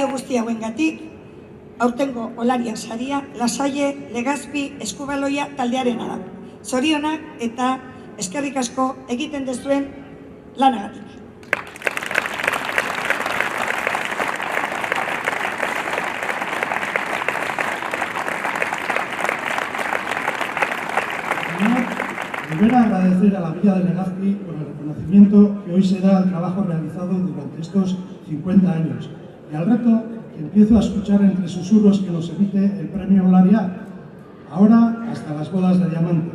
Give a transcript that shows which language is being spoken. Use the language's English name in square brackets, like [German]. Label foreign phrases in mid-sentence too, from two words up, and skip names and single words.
[Basque] guzti hauengatik, aurtengo Olaria saria Lasalle Legazpi Eskubaloia taldearena da. Zorionak eta eskerrik asko egiten duzuen lanagatik. [Spanish] Volver a agradecer a la Villa de Legazpi por el reconocimiento que hoy se da al trabajo realizado durante estos 50 años y al reto que empiezo a escuchar entre susurros que nos emite el premio Olaria, ahora hasta las bodas de diamante.